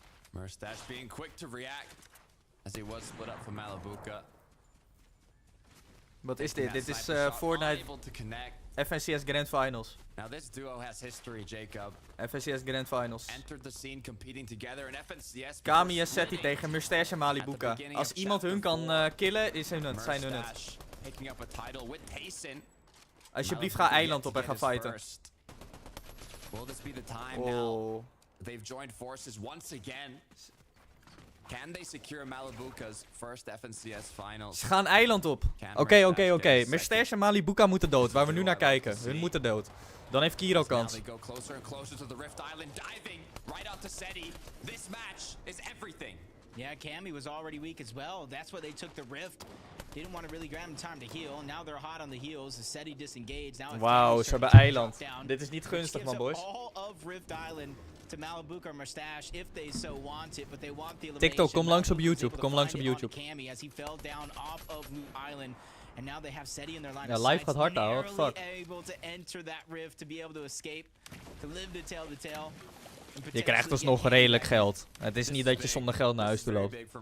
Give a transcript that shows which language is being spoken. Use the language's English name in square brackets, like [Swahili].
[English] Mustache being quick to react as he was split up from Malibuka. [Dutch] Wat is dit? Dit is Fortnite FNCS Grand Finals. [English] Now this duo has history, Jacob. FNCS Grand Finals. Entered the scene competing together in FNCS. [Dutch] Kami en Seti tegen Mustache en Malibuka. Als iemand hun kan killen, zijn hun het. [English] Picking up a title with Taysen. [Dutch] Alsjeblieft ga eiland op en ga fighten. [English] Will this be the time now? They've joined forces once again. Can they secure Malibuka's first FNCS finals? [Dutch] Ze gaan eiland op. Oké. Mustache en Malibuka moeten dood, waar we nu naar kijken. Hun moeten dood. Dan heeft Kiro kans. [English] They go closer and closer to the Rift Island, diving right out to Seti. This match is everything. Yeah, Cammy was already weak as well. That's why they took the Rift. Didn't want to really grab him time to heal. Now they're hot on the heels. The Seti disengaged. [Dutch] Wauw, ze hebben eiland. Dit is niet gunstig, man, boys. [English] All of Rift Island to Malibuka or Mustache if they so want it, but they want the [Dutch] TikTok, kom langs op YouTube. Kom langs op YouTube. [English] As he fell down off of Loot Island. And now they have Seti in their line [Dutch] ja, [English] of live sight. [Dutch] gaat hard nou, [English] what the fuck. Able to enter that rift, to be able to escape, to live the tail to tail. [Dutch] Je krijgt dus nog redelijk geld. Het is niet dat je zonder geld naar huis toe loopt.